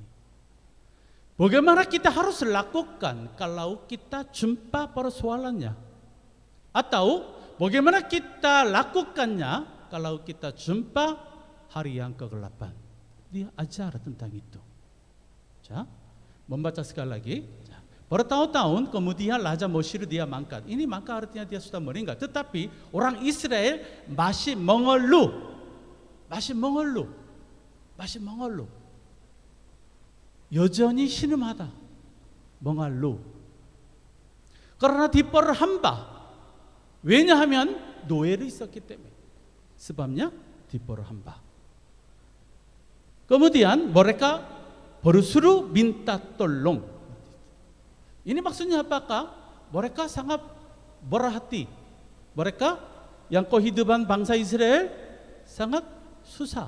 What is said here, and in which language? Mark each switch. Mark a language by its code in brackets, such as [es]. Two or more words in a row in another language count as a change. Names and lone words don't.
[ms] Bagaimana kita harus lakukan kalau kita jumpa persoalannya, atau bagaimana kita lakukannya kalau kita jumpa hari yang kegelapan. Dia ajar tentang itu. 자, membaca sekali lagi. Bertahun-tahun kemudian Raja Mesir dia mangkat. Ini maka artinya dia sudah meninggal. Tetapi orang Israel masih mengeluh. [ko] 여전히 신음하다. [ms] mengeluh. karena diperhamba. [ko] 왜냐하면 노예로 있었기 때문에. [ms] sebabnya diperhamba. Kemudian mereka berseru minta tolong. Ini maksudnya apakah? Mereka sangat berhati. Mereka yang kehidupan bangsa Israel sangat susah.